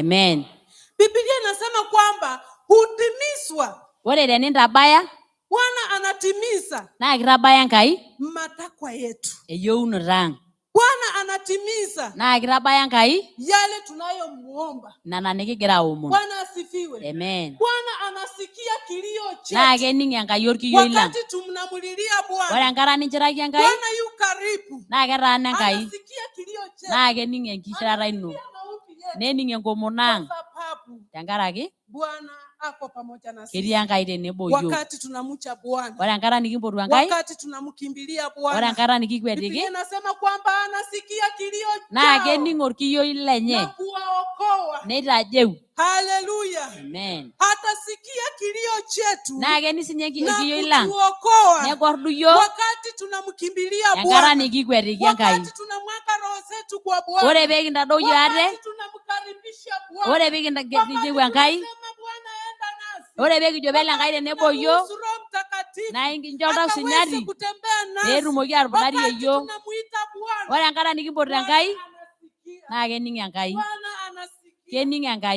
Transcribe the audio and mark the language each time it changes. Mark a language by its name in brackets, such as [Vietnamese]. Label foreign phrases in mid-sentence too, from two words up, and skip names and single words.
[Swahili] Amen. Biblia inasema kwamba hutimizwa. [Masai] Ore tenenda baya, [Swahili] Bwana anatimiza. [Masai] Na kitabaya Ngai [Swahili] matakwa yetu. [Masai] Eyeunoto. [Swahili] Bwana anatimiza. [Masai] Na kitabaya Ngai [Swahili] yale tunayomuomba. [Masai] Na nikigira aomon. [Swahili] Bwana asifiwe. Amen. Bwana anasikia kilio chetu. [Masai] Na kening Enkai orkiyo ilang. [Swahili] Wakati tunamlilia Bwana. [Masai] Ore enkata ninchiraki Enkai. [Swahili] Bwana yu karibu. [Masai] Na ketaana Enkai. [Swahili] Anasikia kilio chetu. [Masai] Na kening enkishirata ino. Nening enkomono ang'. Tenkaraki [Swahili] Bwana ako pamoja nasi. [Masai] Ketii Enkai tenebo iyiok. [Swahili] Wakati tunamcha Bwana. [Masai] Ore enkata nikimpotu Enkai. [Swahili] Wakati tunamkimbilia Bwana. [Masai] Ore enkata nikikwetiki. [Swahili] Biblia inasema kwamba anasikia kilio chao. [Masai] Na kening orkiyo lenye. [Swahili] Na kuwaokoa. [Masai] Neitajeu. [Swahili] Haleluya. Amen. Atasikia kilio chetu. [Masai] Na kenisinye orkiyo lang. [Swahili] Kutuokoa. [Masai] Negordu iyiok. [Swahili] Wakati tunamkimbilia Bwana. [Masai] Enkata nikikwetiki Enkai. [Swahili] Wakati tunamweka roho zetu kwa Bwana. [Masai] Ore pekintadoyio ate. [Swahili] Wakati tunamkaribisha Bwana. [Masai] Ore pekintadoyio Enkai. Ore pekijo pele Enkai tenebo iyiok. Na inkincho oltau sinyati. Peetumoki atupudari iyiok. Ore enkata nikimpotu Enkai. Na kening Enkai. Kening Enkai.